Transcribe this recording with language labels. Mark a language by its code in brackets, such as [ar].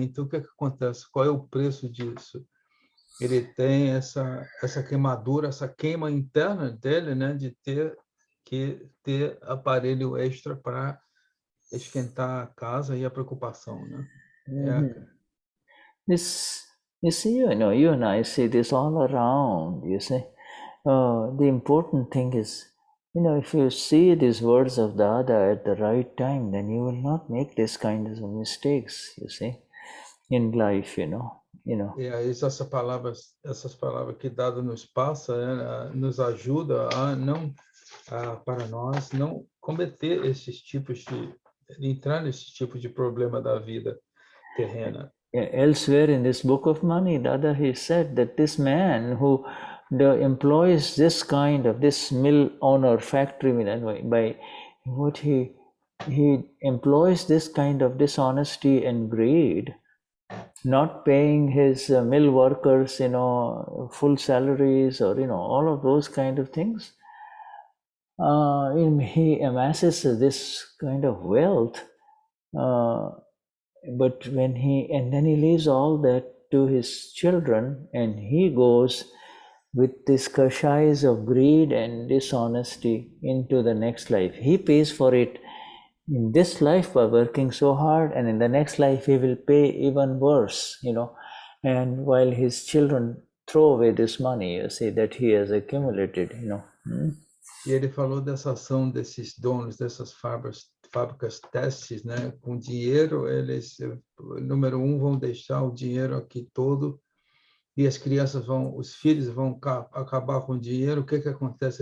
[pt] Então, o que acontece? Qual é o preço disso? Ele tem essa queimadura, essa queima interna dele, né? De ter aparelho extra para esquentar a casa e a preocupação, né? [en] This, you see, you and I see this all around, you see. The important thing is, if you see these words of Dada at the right time, then you will not make this kind of mistakes, you see, in life, you know. [pt] E aí essas palavras que dado nos passa, nos ajuda a não para nós não cometer esses tipos de entrar nesses tipos de problema da vida terrena. [en] Elsewhere in this book of money, Dada, he said that this man who employs this mill owner, factory by what he employs this kind of dishonesty and greed, not paying his mill workers, full salaries, or all of those kind of things. He amasses this kind of wealth, but then he leaves all that to his children, and he goes with this kashais of greed and dishonesty into the next life. He pays for it in this life by working so hard, and in the next life he will pay even worse, and while his children throw away this money, you see, that he has accumulated, [pt] E ele falou dessa ação desses donos dessas fábricas têxteis, né? Com dinheiro, eles, número um, vão deixar o dinheiro aqui todo e as crianças os filhos vão acabar com o dinheiro. O que acontece?